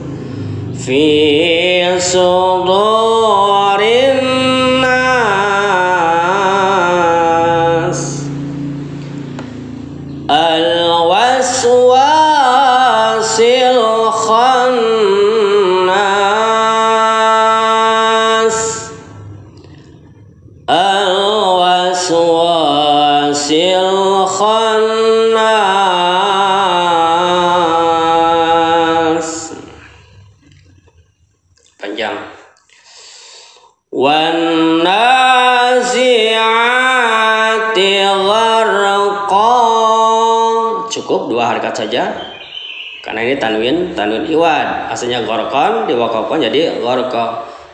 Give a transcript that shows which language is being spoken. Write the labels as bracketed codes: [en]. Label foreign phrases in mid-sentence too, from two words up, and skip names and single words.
[ar] في صدور الناس الوسواس الخناس الوسواس الخناس. Panjang. والنازعات غرقا. [id] Cukup 2 harakat saja karena ini tanwin iwad, asalnya gharqan diwakafkan jadi gharqa.